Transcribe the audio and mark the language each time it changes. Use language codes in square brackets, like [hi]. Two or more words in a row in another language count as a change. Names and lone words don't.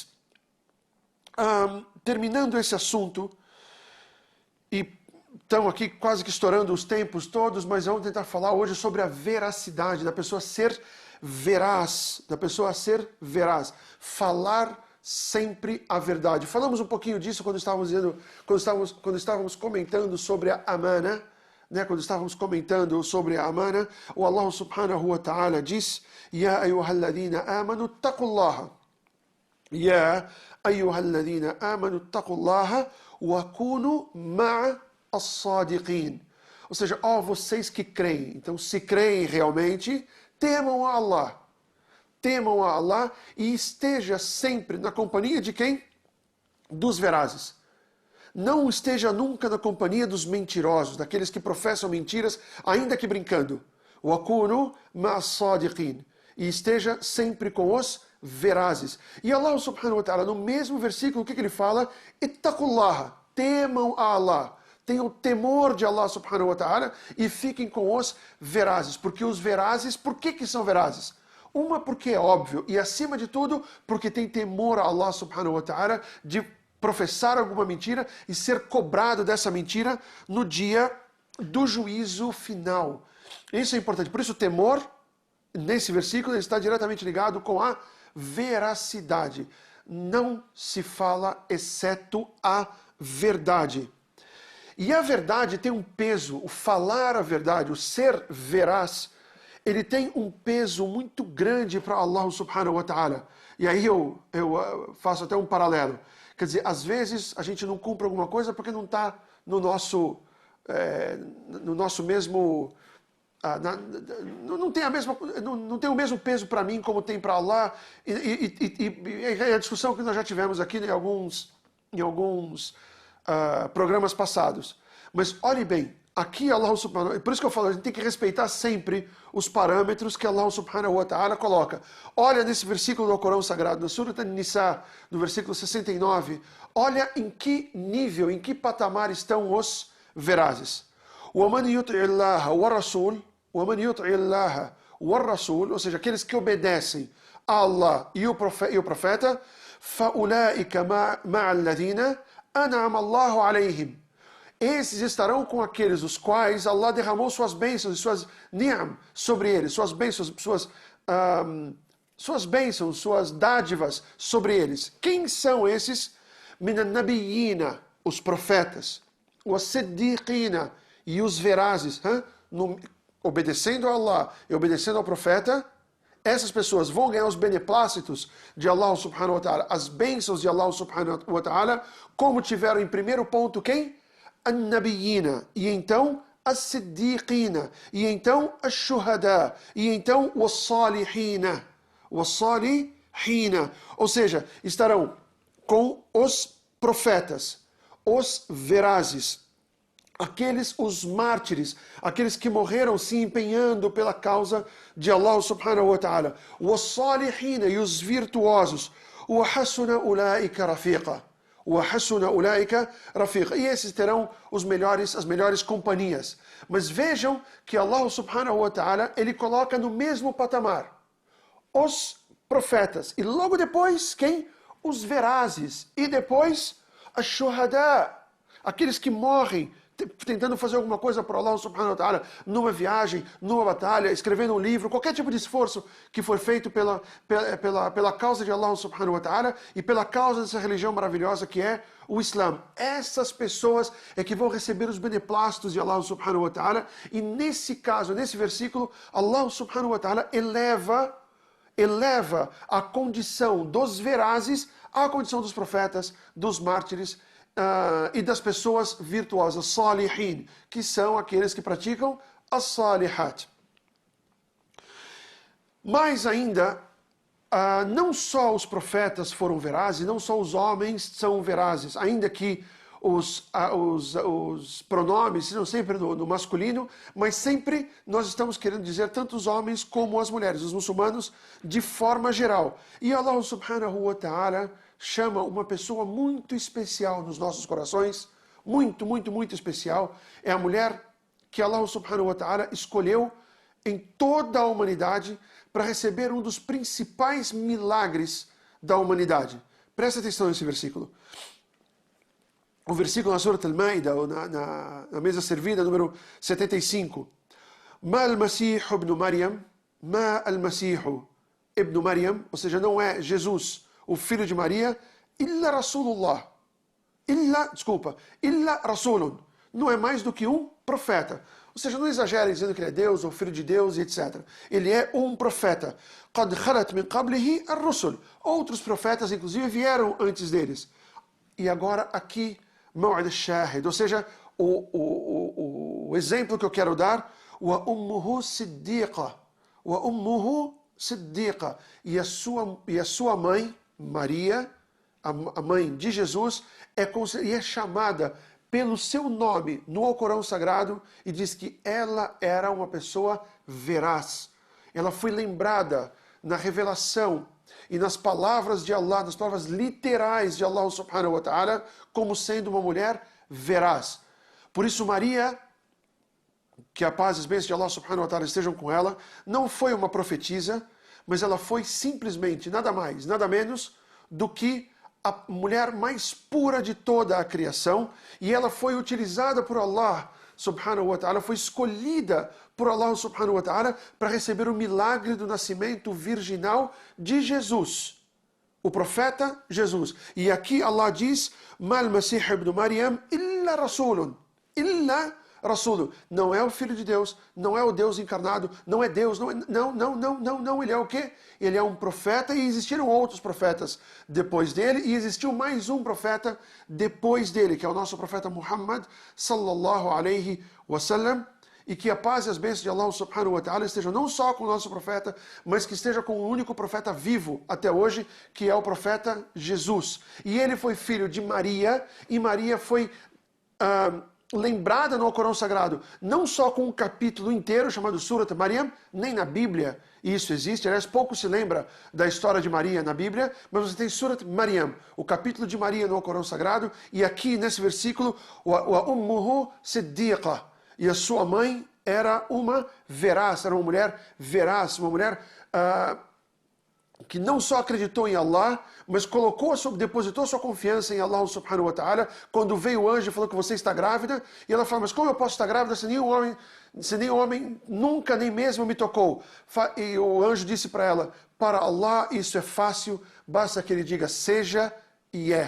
[pt] Terminando esse assunto, e estamos aqui quase que estourando os tempos todos, mas vamos tentar falar hoje sobre a veracidade, da pessoa ser veraz, falar sempre a verdade. Falamos um pouquinho disso quando estávamos comentando sobre a amana, né? Quando estávamos comentando sobre a amana, o Allah [ar] سبحانه وتعالى [pt] diz: [ar] يا أيها الذين آمنوا اتقوا الله. يا أيها الذين آمنوا اتقوا الله وكونوا مع الصادقين. [pt] Ou seja, vocês que creem. Então, se creem realmente, temam a Allah. Temam a Allah e esteja sempre na companhia de quem? Dos verazes. Não esteja nunca na companhia dos mentirosos, daqueles que professam mentiras, ainda que brincando. [ar] وَكُونُوا مَعَ الصَّادِقِينَ. [pt] E esteja sempre com os verazes. E Allah [ar] سبحانه وتعالى, [pt] no mesmo versículo, o que ele fala? Ittaqullaha. Temam a Allah. Tenham temor de Allah [ar] سبحانه وتعالى [pt] e fiquem com os verazes. Porque os verazes, por que são verazes? Uma, porque é óbvio, e acima de tudo, porque tem temor a Allah [ar] سبحانه وتعالى [pt] de professar alguma mentira e ser cobrado dessa mentira no dia do juízo final. Isso é importante. Por isso o temor, nesse versículo, está diretamente ligado com a veracidade. Não se fala exceto a verdade. E a verdade tem um peso, o falar a verdade, o ser veraz, ele tem um peso muito grande para Allah [ar] سبحانه وتعالى. [pt] E aí eu faço até um paralelo. Quer dizer, às vezes a gente não cumpre alguma coisa porque não está no nosso mesmo... não tem o mesmo peso para mim como tem para Allah. E a discussão que nós já tivemos aqui em alguns programas passados. Mas olhe bem, aqui Allah [ar] سبحانه وتعالى, [pt] por isso que eu falo, a gente tem que respeitar sempre os parâmetros que Allah [ar] سبحانه وتعالى [pt] coloca. Olha nesse versículo do Corão Sagrado, na Surat An-Nisa, no versículo 69, olha em que nível, em que patamar estão os verazes. [ar] وَمَنْ يُطِعِ اللَّهَ وَرَسُولَهُ وَمَنْ يُطْعِ اللَّهَ وَالرَّسُولَ, [pt] ou seja, aqueles que obedecem a Allah e o profeta, [ar] فَأُولَٰئِكَ مَعَ الَّذِينَ أَنْعَمَ اللَّهُ عَلَيْهِمْ. [pt] Esses estarão com aqueles os quais Allah derramou suas bênçãos e suas ni'am sobre eles, suas bênçãos, suas bênçãos, suas dádivas sobre eles. Quem são esses? [ar] مِنَ النَّبِيِّينَ, [pt] os profetas, وَالصِّدِّيقِينَ, e os verazes, obedecendo a Allah e obedecendo ao profeta. Essas pessoas vão ganhar os beneplácitos de Allah [ar] سبحانه وتعالى, [pt] as bênçãos de Allah [ar] سبحانه وتعالى, [pt] como tiveram em primeiro ponto quem? An-Nabiyina, e então as-Siddiqina, e então as-Shuhada, e então os-Salihina, ou seja, estarão com os profetas, os verazes, os mártires, aqueles que morreram se empenhando pela causa de Allah [ar] سبحانه وتعالى, [pt] os-Salihina, e os virtuosos, [ar] وَحَسُنَ أُولَٰئِكَ رَفِيقًا, [pt] e esses terão as melhores companhias. Mas vejam que Allah [ar] سبحانه وتعالى, [pt] ele coloca no mesmo patamar os profetas, e logo depois, quem? Os verazes, e depois as shuhada, aqueles que morrem tentando fazer alguma coisa para Allah [ar] سبحانه وتعالى, [pt] numa viagem, numa batalha, escrevendo um livro, qualquer tipo de esforço que for feito pela causa de Allah [ar] سبحانه وتعالى [pt] e pela causa dessa religião maravilhosa que é o Islã. Essas pessoas é que vão receber os beneplácitos de Allah [ar] سبحانه وتعالى, [pt] e nesse caso, nesse versículo, Allah [ar] سبحانه وتعالى [pt] eleva a condição dos verazes à condição dos profetas, dos mártires, e das pessoas virtuosas, salihin, que são aqueles que praticam as-salihat. Mais ainda, não só os profetas foram verazes, não só os homens são verazes, ainda que os pronomes sejam sempre no masculino, mas sempre nós estamos querendo dizer tanto os homens como as mulheres, os muçulmanos de forma geral. E Allah [ar] سبحانه وتعالى [pt] chama uma pessoa muito especial nos nossos corações, muito, muito, muito especial. É a mulher que Allah [ar] سبحانه وتعالى [pt] escolheu em toda a humanidade para receber um dos principais milagres da humanidade. Presta atenção nesse versículo. O versículo na Surat Al-Ma'idah, na mesa servida, número 75. [ar] ما المسيح ابن مريم، ما المسيح ابن مريم, [pt] ou seja, não é Jesus, o filho de Maria, [ar] إلا رسول الله. إلا رسول. [pt] Não é mais do que um profeta. Ou seja, não exagerem dizendo que ele é Deus, ou filho de Deus, e etc. Ele é um profeta. [ar] قَدْ خَلَتْ مِنْ قَبْلِهِ الرُّسُلُ. [pt] Outros profetas, inclusive, vieram antes deles. E agora aqui, [ar] موعد الشاهد, [pt] ou seja, o exemplo que eu quero dar, [ar] وَأُمُّهُ صِدِّيقَةٌ, وَأُمُّهُ صِدِّيقَةٌ, [pt] e a sua mãe, Maria, a mãe de Jesus, é chamada pelo seu nome no Alcorão Sagrado, e diz que ela era uma pessoa veraz. Ela foi lembrada na revelação e nas palavras de Allah, nas palavras literais de Allah [ar] سبحانه وتعالى, [pt] como sendo uma mulher veraz. Por isso Maria, que a paz e as bênçãos de Allah [ar] سبحانه وتعالى [pt] estejam com ela, não foi uma profetisa, mas ela foi simplesmente nada mais, nada menos do que a mulher mais pura de toda a criação, e ela foi utilizada por Allah [ar] سبحانه وتعالى, [pt] foi escolhida por Allah [ar] سبحانه وتعالى [pt] para receber o milagre do nascimento virginal de Jesus, o profeta Jesus. E aqui Allah diz, [ar] ما المسيح ابن مريم إلا رسول، إلا رسول. [pt] Não é o Filho de Deus, não é o Deus encarnado, não é Deus, não, ele é o quê? Ele é um profeta, e existiram outros profetas depois dele, e existiu mais um profeta depois dele, que é o nosso profeta Muhammad [ar] صلى الله عليه وسلم. [pt] E que a paz e as bênçãos de Allah [ar] سبحانه وتعالى [pt] estejam não só com o nosso profeta, mas que esteja com o único profeta vivo até hoje, que é o profeta Jesus. E ele foi filho de Maria, e Maria foi lembrada no Alcorão Sagrado, não só com um capítulo inteiro chamado Surat Maryam, nem na Bíblia isso existe. Aliás, pouco se lembra da história de Maria na Bíblia, mas você tem Surat Maryam, o capítulo de Maria no Alcorão Sagrado, e aqui nesse versículo, [ar] وأمه صديقة, [pt] e a sua mãe era uma veraz, era uma mulher veraz, uma mulher que não só acreditou em Allah, mas depositou sua confiança em Allah [ar] سبحانه وتعالى. [pt] Quando veio o anjo e falou que você está grávida, e ela falou, mas como eu posso estar grávida se nenhum homem nunca nem mesmo me tocou? E o anjo disse para ela, para Allah isso é fácil, basta que ele diga seja e é.